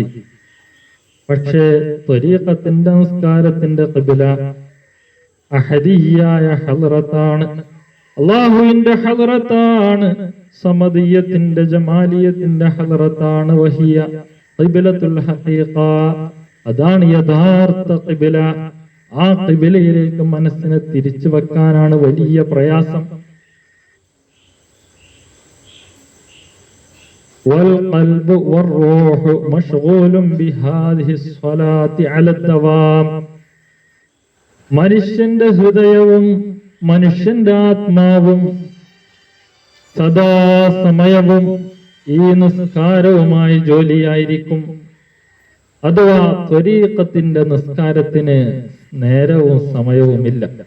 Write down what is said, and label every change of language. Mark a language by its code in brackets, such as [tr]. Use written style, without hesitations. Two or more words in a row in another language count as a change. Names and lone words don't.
[ml] പക്ഷേ ത്വരീഖത്തിന്റെ നിസ്കാരത്തിന്റെ ഖിബ്ല അഹദിയ്യായ ഹളറത്താണ്, അല്ലാഹുവിന്റെ ഹളറത്താണ്, സമദിയത്തിന്റെ ജമാലിയത്തിന്റെ ഹളറത്താണ്. [ar] وهي قبلة الحقيقة, [ml] അതാണ് യഥാർത്ഥ ഖിബ്ല. ആ ഖിബലയിലേക്ക് മനസ്സിനെ തിരിച്ചു വെക്കാനാണ് വലിയ പ്രയാസം. [ar] والقلب والروح مشغول بهذه الصلاة على الدوام. [ml] മനുഷ്യന്റെ ഹൃദയവും മനുഷ്യന്റെ ആത്മാവും സദാസമയവും ഈ നിസ്കാരവുമായി ജോലിയായിരിക്കും. അഥവാ ത്വരീഖത്തിന്റെ നിസ്കാരത്തിന് നേരവും സമയവുമില്ല.